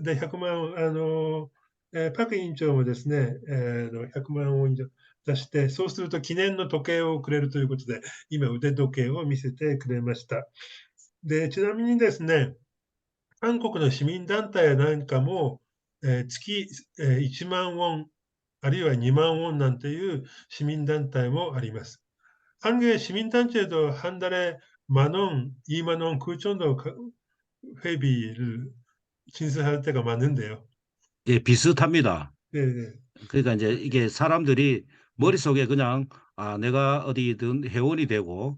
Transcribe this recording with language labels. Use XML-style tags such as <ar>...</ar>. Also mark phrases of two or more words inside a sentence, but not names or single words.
<ja>で、100万、パク委員長もですね、100万ウォン以上出して、そうすると記念の時計をくれるということで、今腕時計を見せてくれました。で、ちなみにですね、韓国の市民団体なんかも、月、1万ウォン、あるいは2万ウォンなんていう市民団体もあります。</ja> <ko>한국의 시민단체도 한 달에 10,000원, 20,000원 그 정도 회비를 진술할 때가 많은데요. 예, 비슷합니다. 네네. 그러니까 이제 이게 사람들이 음, 머릿속에 그냥 내가 어디든 회원이 되고</ko>